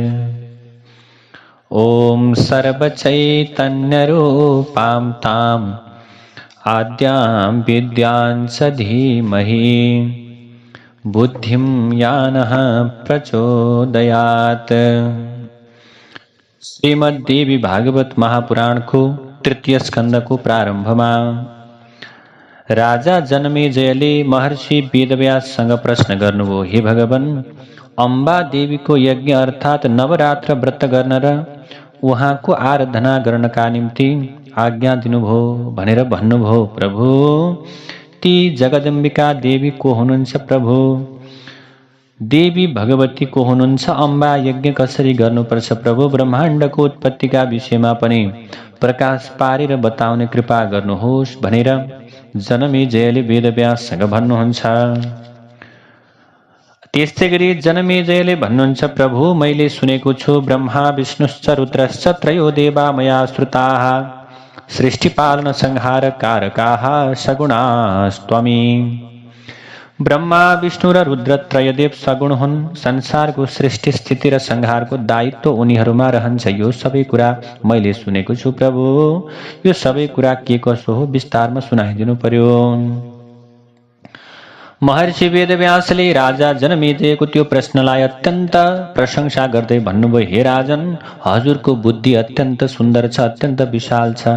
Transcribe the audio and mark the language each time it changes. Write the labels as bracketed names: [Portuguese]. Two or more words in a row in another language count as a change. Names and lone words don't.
[Sanskrit] ॐ सर्वचैतन्यरूपां ताम् आद्यां विद्यां च धीमहि बुद्धिं यानः प्रचोदयात्। [Nepali] श्रीमद्देवी भागवत महापुराण को तृतीय स्कंद को प्रारंभ में राजा जनमेजयले महर्षि वेदव्याससँग प्रश्न गर्नुभयो, हे भगवान, अम्बा देवी को यज्ञ अर्थात नवरात्र व्रत गर्न र उहाँको आराधना गर्नका निम्ति आज्ञा दिनुभयो भनेर भन्नुभयो। प्रभु, ती जगदम्बिका देवी को हुनुहुन्छ? प्रभु, देवी भगवती को हुनुहुन्छ? अम्बा यज्ञ कसरी गर्नुपर्छ? प्रभु, ब्रह्माण्डको उत्पत्तिका विषयमा पनि प्रकाश पारेर बताउने कृपा गर्नुहोस् भनेर जनमेजयले वेदव्याससँग भन्नुहुन्छ। त्यस्तै गरी जनमेजयले भन्नुहुन्छ, प्रभु, मैले सुनेको छु [Sanskrit] ब्रह्मा विष्णुश्च रुद्रश्च त्रयो देवा मया श्रुताः सृष्टिपालन संहार कारकाः सगुणास्त्वमी। [Nepali] ब्रह्मा विष्णु र रुद्र त्रयदेव सगुण हुन्। संसारको सृष्टि स्थिति र संहारको दायित्व उनीहरूमा रहन्छ। यो सबै कुरा मैले सुनेको छु प्रभु। यो सबै कुरा के कसो हो विस्तारमा सुनाइदिनु पर्यो। महर्षि वेदव्यासले राजा जनमेजयको त्यो प्रश्नलाई अत्यन्त प्रशंसा गर्दै भन्नुभयो, हे राजन, हजुरको बुद्धि अत्यन्त सुन्दर छ, अत्यन्त विशाल छ।